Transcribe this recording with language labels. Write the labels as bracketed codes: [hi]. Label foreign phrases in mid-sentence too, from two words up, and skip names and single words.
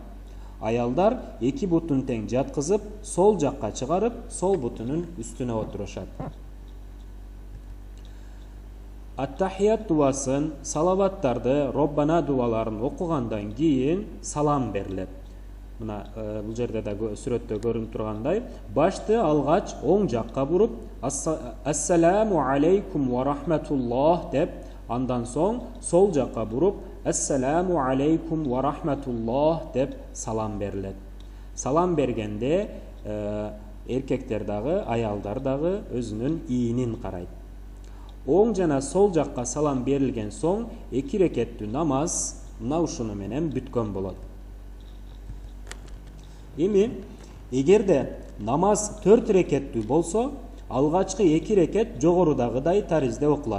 [ky] Аялдар эки бутун тең жаткызып, сол жакка чыгарып, сол бутунун үстүнө отурушат. Ат-тахият дуасын, салаваттарды, Роббана дуаларын окугандан кийин салам берилет. Мына бул жерде да сүрөттө көрүнүп тургандай, башты алгач оң жакка буруп, [ar] السلام عليكم ورحمة الله [ky] деп, андан соң сол жакка буруп, [ar] السلام عليكم ورحمة الله [ky] деп салам берилет. Салам бергенде эркектер дагы, аялдар дагы өзүнүн ийинин карайт. Оң жана сол жакка салам берилген соң эки рекеттүү намаз мына ушуну менен бүткөн болот. Эми эгерде намаз 4 рекеттүү болсо, алгачкы 2 рекет жогорудагыдай таризде окулат.